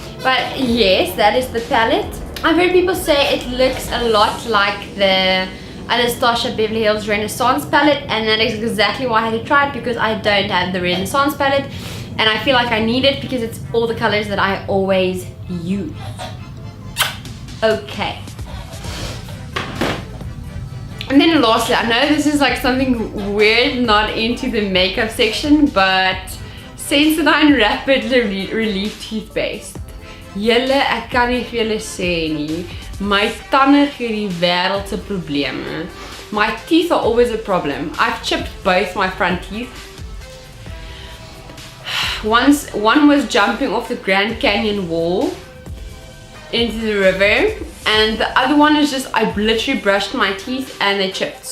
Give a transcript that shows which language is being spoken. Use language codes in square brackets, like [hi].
[en] But yes, that is the palette. I've heard people say it looks a lot like the Anastasia Beverly Hills Renaissance palette, and that is exactly why I had to try it, because I don't have the Renaissance palette and I feel like I need it because it's all the colors that I always use. Okay. And then lastly, I know this is like something weird, not into the makeup section, but Sensodyne Rapid Relief Toothpaste. [af] Julle, ek kan nie vir julle sê nie. My tande gee die wêreldse probleme. [en] My teeth are always a problem. I've chipped both my front teeth. One was jumping off the Grand Canyon wall into the river, and the other one is just I literally brushed my teeth and they chipped.